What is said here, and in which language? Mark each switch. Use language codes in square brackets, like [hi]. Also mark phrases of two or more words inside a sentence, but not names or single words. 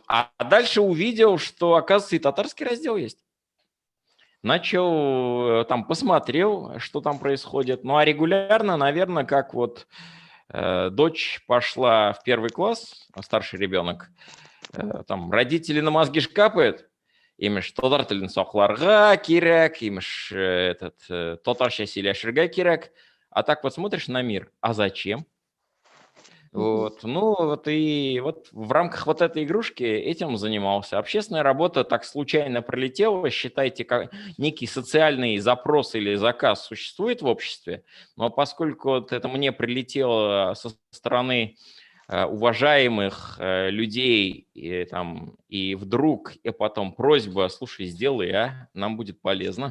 [ru] А дальше увидел, что, оказывается, и татарский раздел есть. Начал, посмотрел, что там происходит. Ну, а регулярно, наверное, как вот дочь пошла в 1 класс, старший ребенок, там родители на мозги капают, [tt] имеш татар тілін сақларға керек, имеш татарша сөйлешерге керек. [ru] А так вот смотришь на мир, а зачем? Вот. Ну, вот и вот в рамках вот этой игрушки этим занимался. Общественная работа так случайно пролетела. Считайте, как некий социальный запрос или заказ существует в обществе, но поскольку вот это мне прилетело со стороны уважаемых людей, и вдруг, и потом просьба: слушай, сделай, нам будет полезно.